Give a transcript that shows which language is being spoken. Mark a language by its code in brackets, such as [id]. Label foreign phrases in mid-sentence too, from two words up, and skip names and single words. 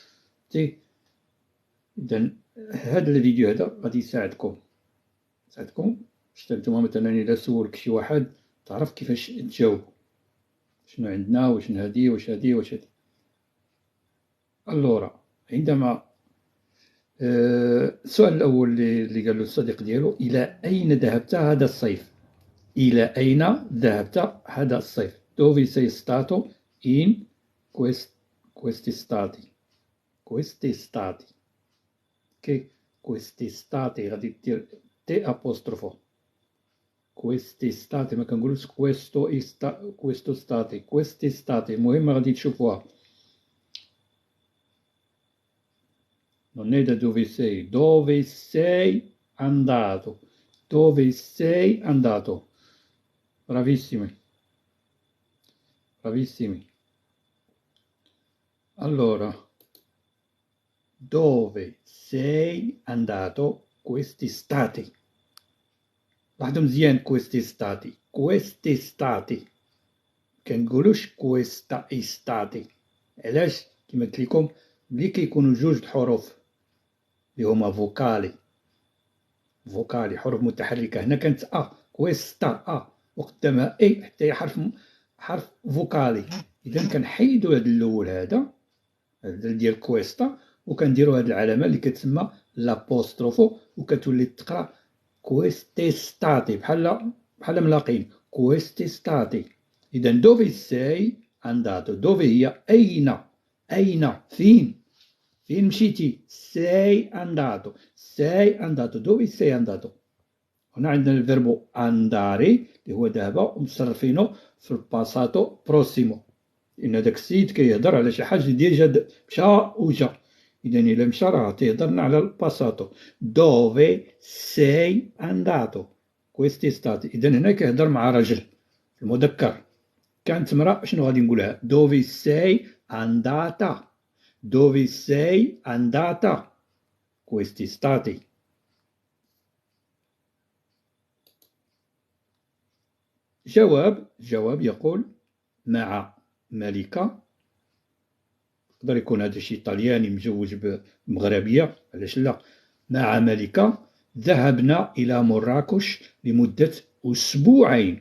[ar] اذا هذا الفيديو هذا غادي يساعدكم باش نتوما مثلا الا سولك شي واحد تعرف كيفاش تجاوب، شنو عندنا، واش هادي واش هادي واش هادي. اللورا عندما السؤال الأول اللي قال له الصديق ديالو: إلى أين ذهبت هذا الصيف؟ إلى أين ذهبت هذا الصيف؟ [it] Dove sei stato in quest'estate؟ [ar] quest'estate. اوكي، quest'estate غادي دير تي أبوستروفو. quest'estate ما كنقولوش quest'estate. quest'estate المهم غادي تشوفوها. [it] Non è da dove sei andato, dove sei andato. Bravissimi, bravissimi. Allora, dove sei andato quest'estate? [ar] لاحظوا مزيان quest'estate كنقولوش [it] questa estate. [ar] علاش؟ كما قلت لكم ملي كيكونوا جوج الحروف اللي هما فوكالي حروف متحركة، هنا كانت كويستا وقدامها حتى هي حرف فوكالي. إذا كنحيدو هذا الأول هذا ديال كويستا، وكنديرو هذه العلامة اللي كتسمى لابوستروفو، وكتولي تقرا كويستيستاتي بحال ملاقين كويستيستاتي. إذا [it] dove sei andato, [ar] دوفي هي أين فين مشيتي؟ [it] sei andato dove sei andato. [ar] هنا عندنا الفيربو andare اللي هو ذهب، ومصرفينه في [it] passato prossimo, [ar] لأن داك السيد كيهضر على شي حاجة ديجا مشى وجا. إذا إلا مشى راه تيهضرنا على الباساتو. [it] dove sei andato quest'estate. [ar] إذا هنا كيهضر مع راجل في المذكر. كانت امرأة شنو غادي نقولها؟ [it] dove sei andata. Dove sei andata quest'estate? [ar] جواب يقول مع ملكة. يقدر يكون هذا شي طلياني مزوج بمغربية، علاش لا؟ مع ملكة ذهبنا إلى مراكش لمدة أسبوعين.